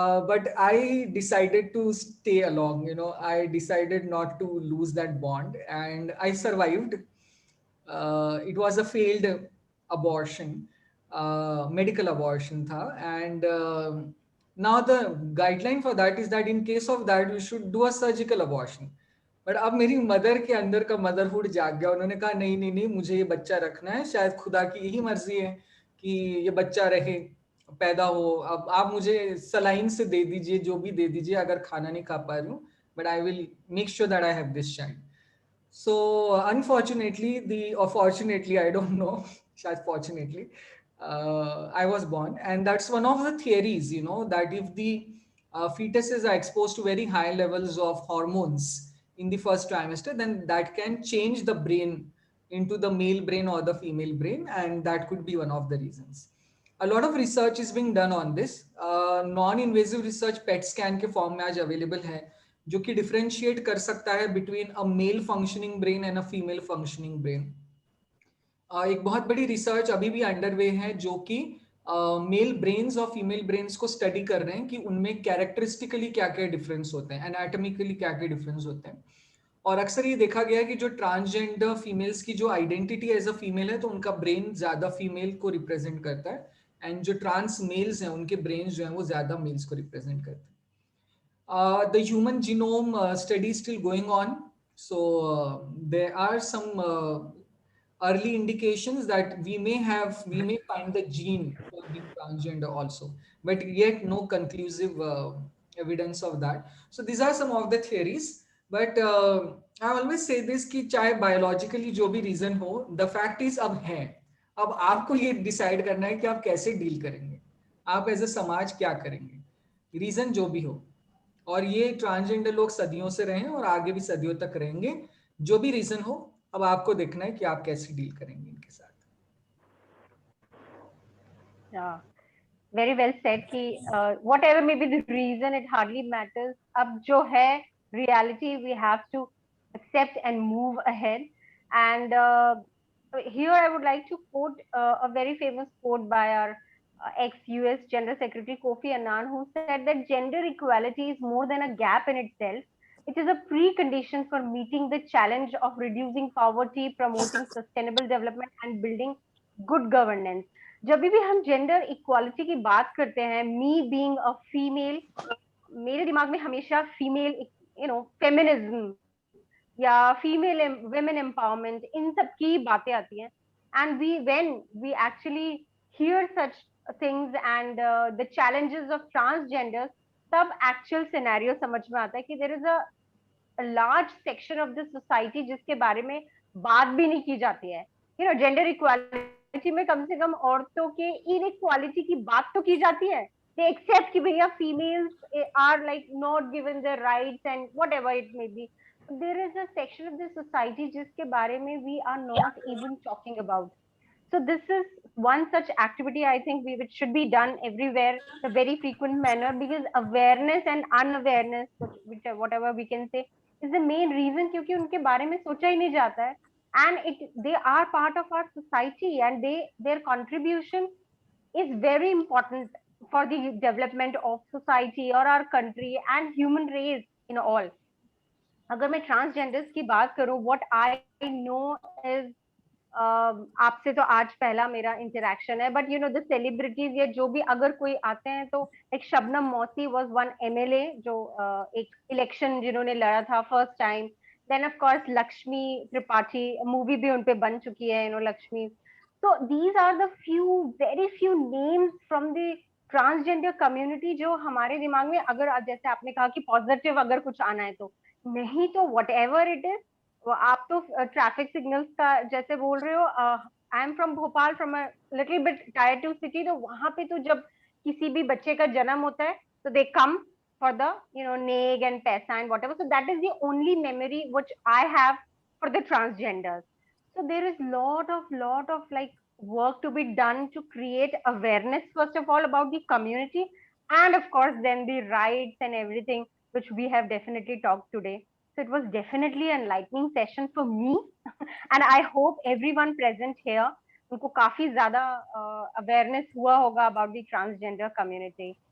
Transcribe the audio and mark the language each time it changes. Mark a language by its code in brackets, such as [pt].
[en] But I decided to stay along, I decided not to lose that bond, and I survived. It was a failed abortion, medical abortion tha, and now the guideline for that is that in case of that you should do a surgical abortion. [hi] But अब मेरी mother के अंदर का motherhood जाग गया. उन्होंने कहा नहीं नहीं नहीं, मुझे ये बच्चा रखना है, शायद खुदा की यही मर्जी है कि ये बच्चा रहे, पैदा हो. अब आप मुझे सलाइन से दे दीजिए, जो भी दे दीजिए, अगर खाना नहीं खा पा रही हूँ, [en] But I will make sure that I have this child. So unfortunately fortunately I don't know, शायद fortunately I was born, and that's one of the theories, that if the fetuses are exposed to very high levels of hormones in the first trimester, then that can change the brain into the male brain or the female brain, and that could be one of the reasons. A lot of research is being done on this. Non-invasive research PET scan [hi] के form में आज [en] available है, [hi] जो कि [en] differentiate [hi] कर सकता है [en] between a male functioning brain and a female functioning brain. [hi] एक बहुत बड़ी रिसर्च अभी भी अंडरवे है जो कि मेल ब्रेन्स और फीमेल ब्रेन्स को स्टडी कर रहे हैं कि उनमें कैरेक्टरिस्टिकली क्या क्या डिफरेंस होते हैं, एनाटॉमिकली क्या क्या डिफरेंस होते हैं. और अक्सर ये देखा गया है कि जो ट्रांसजेंडर फीमेल्स की जो आइडेंटिटी एज अ फीमेल है, तो उनका ब्रेन ज्यादा फीमेल को रिप्रेजेंट करता है, एंड जो ट्रांस मेल्स हैं उनके ब्रेन जो है वो ज्यादा मेल्स को रिप्रेजेंट करते हैं. [en] The human genome study still going on. So there are some early indications that we may find the gene for being transgender also, but yet no conclusive evidence of that. So these are some of the theories, but I always say this [hi] कि चाहे biologically जो भी reason हो, [en] the fact is अब है, [hi] अब आपको ये decide करना है कि आप कैसे deal करेंगे, आप as a समाज क्या करेंगे, [en] reason [hi] जो भी हो. और ये ट्रांसजेंडर लोग सदियों से रहे हैं और आगे भी सदियों तक रहेंगे. जो भी रीजन हो, अब आपको देखना है कि आप कैसे डील करेंगे इनके साथ. [en] Very well said कि whatever may be the reason, it hardly matters. [hi] अब जो है [en] reality, we have to accept and move ahead. And here I would like to quote a very famous quote by our ex-US General Secretary Kofi Annan, who said that gender equality is more than a gap in itself. It is a precondition for meeting the challenge of reducing poverty, promoting sustainable development, and building good governance. [hi] जब भी हम gender equality की बात करते हैं, [en] me being a female, [hi] मेरे दिमाग में हमेशा फीमेल फेमिनिज्म या फीमेल वुमेन एम्पावरमेंट, इन सब की बातें आती हैं. [en] and when we actually hear such things and the challenges of transgenders, तब actual scenario समझ में आता है कि there is a large section of the society [hi] जिसके बारे में बात भी नहीं की जाती है. जेंडर इक्वालिटी में कम से कम औरतों के इनइक्वालिटी की बात तो की जाती है. [en] They accept [hi] कि भैया [en] females are like not given their rights and whatever it may be. There is a section of the society [hi] जिसके बारे में [en] we are not even talking about. So this is one such activity I think which should be done everywhere in a very frequent manner, because awareness and unawareness, whatever we can say, is the main reason [hi] क्योंकि उनके बारे में सोचा ही नहीं जाता है. [en] And they are part of our society and their contribution is very important for the development of society or our country and human race in all. [hi] अगर मैं ट्रांसजेंडर्स की बात करूं, [en] what I know is [hi] आपसे तो आज पहला मेरा इंटरेक्शन है, बट द सेलिब्रिटीज या जो भी अगर कोई आते हैं तो एक शबनम मौसी वाज वन एमएलए जो एक इलेक्शन जिन्होंने लड़ा था first time. Then of course Lakshmi Tripathi, movie भी उनपे बन चुकी है लक्ष्मी. तो these are the very few names from the transgender community जो हमारे दिमाग में, अगर जैसे आपने कहा कि पॉजिटिव अगर कुछ आना है तो, नहीं तो वट एवर इट इज. आप तो ट्रैफिक सिग्नल्स का जैसे बोल रहे हो. [en] I am from Bhopal, from a little bit tier 2 city. [hi] तो वहां पे तो जब किसी भी बच्चे का जन्म होता है तो [en] They come for the नेग and पैसा and whatever. So that is the only memory which I have for the transgenders. So there is lot of like work to be done to create awareness first of all about the community, and of course then the rights and everything which we have definitely talked today. So it was definitely an enlightening session for me and I hope everyone present here [hi] उनको काफी ज्यादा awareness हुआ होगा [en] about the transgender community.